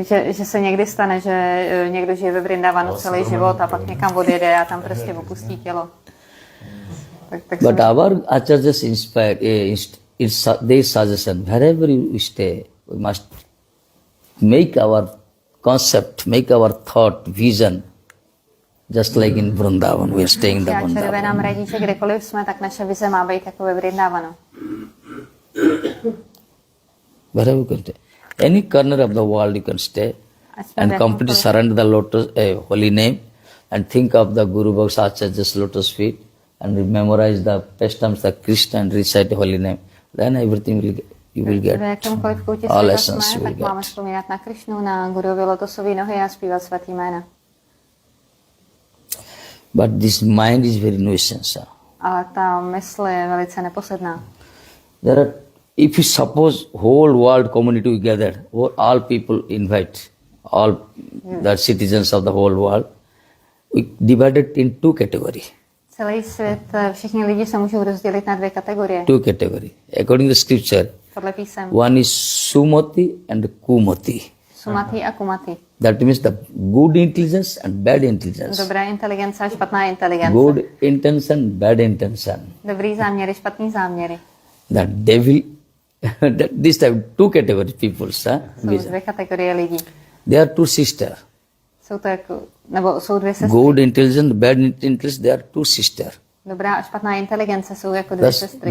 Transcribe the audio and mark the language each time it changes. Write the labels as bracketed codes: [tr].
[cs] že se někdy stane, že někdo žije ve Vrindavanu celý život a pak někam odjede a tam prostě opustí tělo. [en] But our acharyas inspired, it's their suggestion. Wherever you stay, we must make our concept, make our thought, vision, just like in Vrindavan. We are staying in the Vrindavan. [cs] nám radí, že kdekoliv jsme, tak naše vize má být jako ve Vrindavanu. [en] Wherever you can stay. Any corner of the world you can stay and completely surrender the lotus, holy name, and think of the Guru Bhakti Acharya's lotus feet and memorize the pastimes of Krishna and recite the holy name. Then everything will get, you will get. All lessons you will get. [cs] Máme vzpomínat na Krishnu, na Guruvi lotosové nohy a zpívat svatý jména. [en] But this mind is very nuisance. [cs] Ale ta mysl je velice neposedná. [en] There are, if you suppose whole world community gathered, all people invite, all the citizens of the whole world, we divided in two categories. [cs] Celý svět, všichni lidi se můžou rozdělit na dvě kategorie. [en] Two categories. According to scripture, [cs] podle písem. [en] One is sumati and kumati. [cs] Sumati a kumati. [en] That means the good intelligence and bad intelligence. [cs] Dobrá inteligence a špatná inteligence. [en] Good intention, bad intention. [cs] Dobrý záměry, špatný záměry. [en] The devil, this type, two categories people, [cs] jsou dvě kategorie lidí. [en] They are two sisters. [cs] Jsou to jako, nebo jsou dvě sestry. [en] Good intelligence, bad intelligence, they are two sisters. [cs] Dobrá a špatná inteligence jsou jako dvě sestry.